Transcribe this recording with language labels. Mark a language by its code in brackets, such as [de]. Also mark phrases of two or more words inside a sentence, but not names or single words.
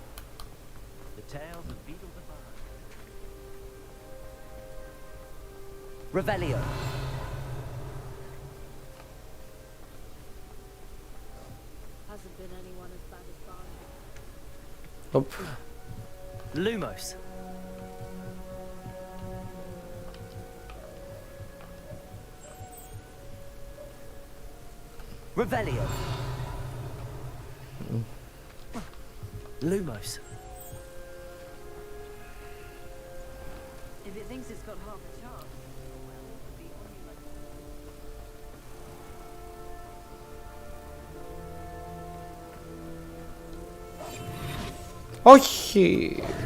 [en] Revelio. Hasn't been anyone as bad as Barney. Οπ. Lumos. Revelio. Lumos. If it thinks it's got half a chance, well, it'll be on you like... [el] Όχι!